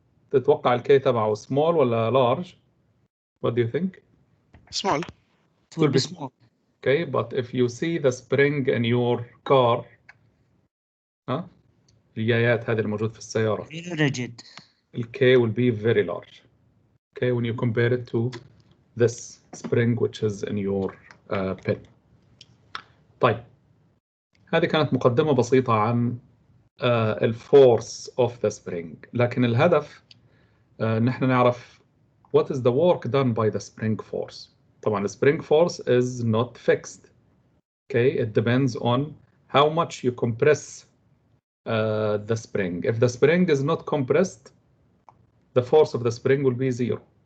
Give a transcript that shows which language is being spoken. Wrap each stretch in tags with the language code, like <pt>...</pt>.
<ar>تتوقع ال K تبعه small ولا large?</ar> <en>What do you think? Small. It will be small. Okay, but if you see the spring in your car,</en> <ar>ها اليايات هذه الموجود في السيارة,</ar> <en>Very rigid. ال K will be very large. Okay, when you compare it to this spring which is in your pen.</en> <ar>طيب, هذه كانت مقدمة بسيطة عن الفورس</ar> <en>of the spring.</en> <ar>لكن الهدف نحن نعرف</ar> <en>what is the work done by the spring force. طبعا the spring force is not fixed. Okay, it depends on how much you compress the spring. If the spring is not compressed, the force of the spring will be 0.</en>